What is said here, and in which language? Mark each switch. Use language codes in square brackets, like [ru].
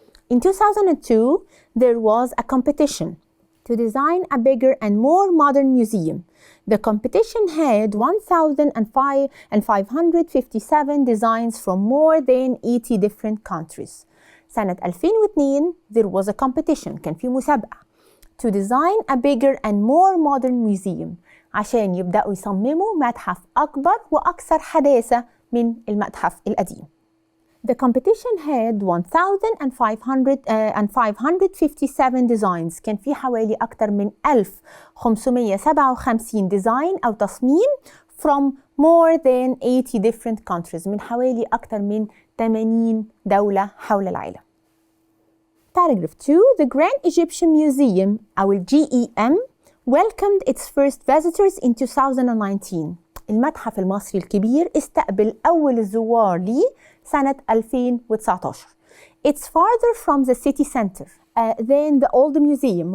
[en] In 2002, there was a competition to design a bigger and more modern museum. The competition had 1,557 designs from more than 80 different countries. [ar] سنة 2002 [en] there was a competition, [ar] كان في مسابقة [en] to design a bigger and more modern museum [ar] عشان يبدأوا يصمموا متحف أكبر وأكثر حداثة من المتحف القديم. [en] The competition had 1,557 designs. [ar] كان في حوالي أكثر من 1,557 design أو تصميم [en] from more than 80 different countries, [ar] من حوالي أكثر من 80 دولة حول العالم. [en] Paragraph 2. The Grand Egyptian Museum أو GEM welcomed its first visitors in 2019. [ar] المتحف المصري الكبير استقبل أول الزوار ليه سنة 2019. [en] It's farther from the city center than the old museum.